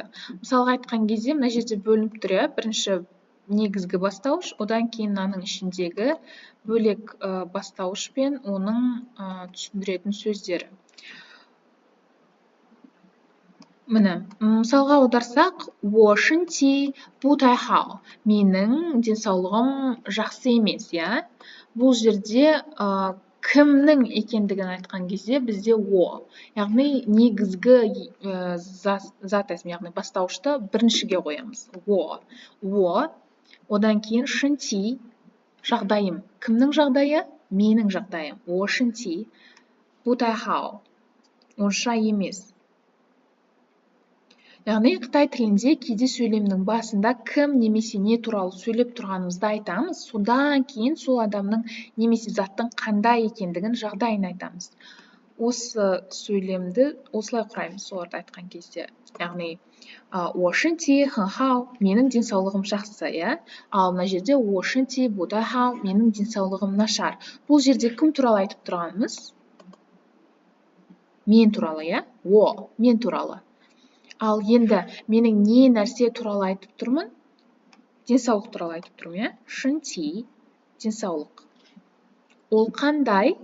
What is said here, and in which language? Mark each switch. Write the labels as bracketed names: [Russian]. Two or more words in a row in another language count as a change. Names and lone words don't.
[Kazakh] Мысалға айтқан кезде, мына жерде бөлініп тұр, бірінші негізгі бастауыш, одан кейін мынаның ішіндегі бөлек бастауыш пен оның түсіндіретін сөздері. Міне, мысалға аударсақ, [Chinese] 我身体不太好. [Kazakh] Менің денсаулығым жақсы емес, иә? Бұл жерде кімнің екендігін айтқан кезде бізде о. Яғни негізгі зат есім, яғни бастауышты біріншіге қоямыз. О. Одан кейін 身体, жағдайым. Кімнің жағдайы? Менің жағдайым. [Chinese] 我身体不太好. [Kazakh] Онша емес. Яғни Қытай тілінде кейде сөйлемнің басында кім немесе не туралы сөйлеп тұрғанымызды айтамыз, содан кейін сол адамның немесе заттың қандай екендігін, жағдайын айтамыз. Осы сөйлемді осылай құраймыз соларды айтқан кезде. [Chinese] Яғни 我身体很好, [Kazakh] менің денсаулығым жақсы, иә? Ал мына жерде [Chinese] 我身体不太好, [Kazakh] менің денсаулығым нашар. Бұл жерде кім туралы айтып тұрғанымыз? Мен туралы, иә? Мен туралы. Ал енді менің не нәрсе туралы айтып тұрмын? Денсаулық туралы айтып тұрмын, иә? [Chinese] 身体, [Kazakh] денсаулық. Ол қандай?